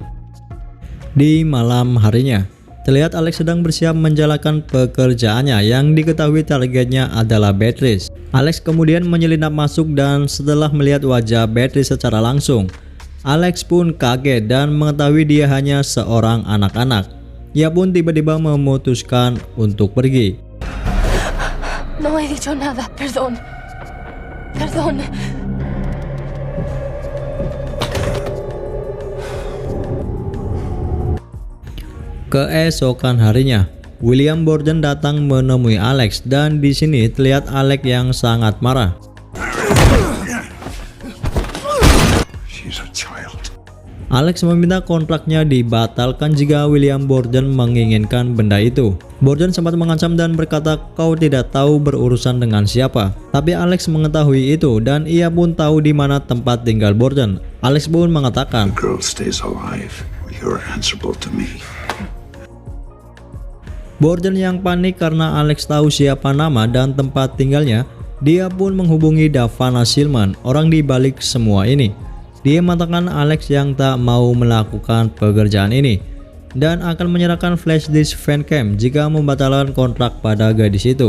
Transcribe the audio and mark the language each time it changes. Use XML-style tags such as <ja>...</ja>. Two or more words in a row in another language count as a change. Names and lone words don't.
<id>Di malam harinya, terlihat Alex sedang bersiap menjalankan pekerjaannya yang diketahui targetnya adalah Beatrice. Alex kemudian menyelinap masuk dan setelah melihat wajah Beatrice secara langsung, Alex pun kaget dan mengetahui dia hanya seorang anak-anak. Ia pun tiba-tiba memutuskan untuk pergi.</id> <es>No he dicho nada, perdón. Perdón.</es> <id>Keesokan harinya, William Borden datang menemui Alex dan di sini terlihat Alex yang sangat marah. Alex meminta kontraknya dibatalkan jika William Borden menginginkan benda itu. Borden sempat mengancam dan berkata kau tidak tahu berurusan dengan siapa. Tapi Alex mengetahui itu dan ia pun tahu di mana tempat tinggal Borden. Alex pun mengatakan,</id> <en>The girl stays alive. You're answerable to me.</en> <id>Borden yang panik karena Alex tahu siapa nama dan tempat tinggalnya, dia pun menghubungi Davana Silman, orang di balik semua ini. Dia mengatakan Alex yang tak mau melakukan pekerjaan ini dan akan menyerahkan</id> <en>flash disk</en> <id>fancam jika membatalkan kontrak pada gadis itu.</id>